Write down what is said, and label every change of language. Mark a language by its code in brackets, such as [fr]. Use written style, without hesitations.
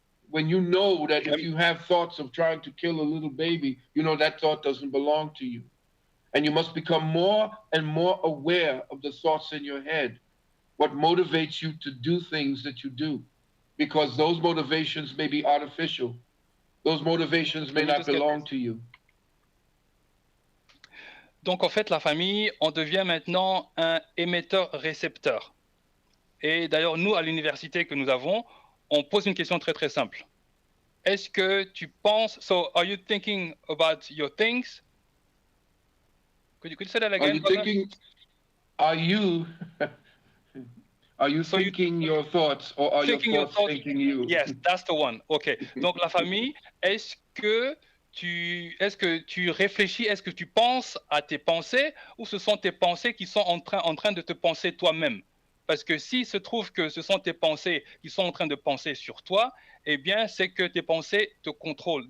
[en] When you know that if you have thoughts of trying to kill a little baby, you know that thought doesn't belong to you. And you must become more and more aware of the thoughts in your head, what motivates you to do things that you do, because those motivations may be artificial. Those motivations may not belong to you. [fr] Donc, en fait, la famille, on devient maintenant un émetteur-récepteur. Et d'ailleurs, nous, à l'université que nous avons, on pose une question très, très simple. Est-ce que tu penses... [en] So, are you thinking about your things? Could you say that again? Are you thinking your thoughts or are your thoughts thinking you? Yes, that's the one. OK. [fr] Donc, la famille, est-ce que tu réfléchis, est-ce que tu penses à tes pensées ou ce sont tes pensées qui sont en train de te penser toi-même? Parce que s'il se trouve que ce sont tes pensées qui sont en train de penser sur toi, eh bien, c'est que tes pensées te contrôlent.